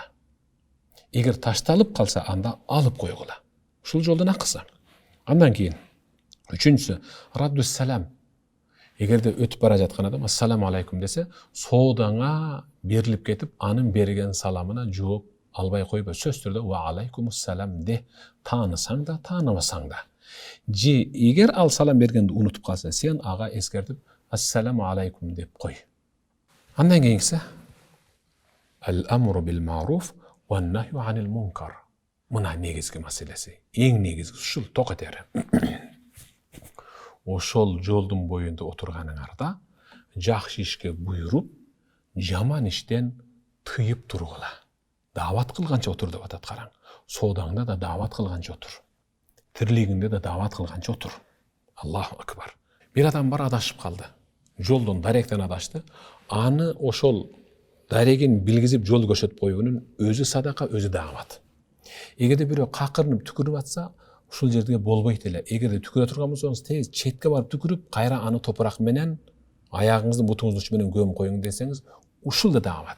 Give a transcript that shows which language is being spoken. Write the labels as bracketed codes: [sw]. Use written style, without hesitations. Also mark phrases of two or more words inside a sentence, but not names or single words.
[ky] Эгер ташталып калса, анда алып койгула. Ушул жолдун акысы. Андан кийин үчүнчүсү, [ar] رد السلام. [ky] Эгерде өтүп бара жаткан адам [ar] السلام عليكم [ky] десе, соодаңа берилип кетип, анын берген саламына жооп албай койбо. Сөз түрдө [ar] وعليكم السلام [ky] де, таанысаң да, тааныбасаң да. Же эгер ал салам бергенди унутуп калса, сен ага эскертип [ar] السلام عليكم [ky] деп кой. Андан кийинкиси [ar] الأمر بالمعروف والنهي عن المنكر. [ky] Мына негизги маселеси. Эң негизги ушул ток этери. Ошол жолдун боюнда отурганыңарда жакшы ишке буйруп, жаман иштен тыйып тургула. Даават кылганча отур деп атат, караң. Соодаңда да даават кылганча отур. тирлигинде да дават кылганча отур. [ar] الله أكبر. [ky] Bir adam бар адашып калды. Жолдон даректен адашты. Аны ошол дарегин билгизип жол көрсөтүп койгонун өзү садака, өзү дават. Эгерде бирөө какырынып түкүрүп атса, ушул жерге болбойт эле. Эгерде түкүрө турган болсоңуз, тез четке барып түкүрүп, кайра аны топурак менен аяғыңызды бутуңуздун үчү менен көмүп коюң десеңиз, ушул да дават.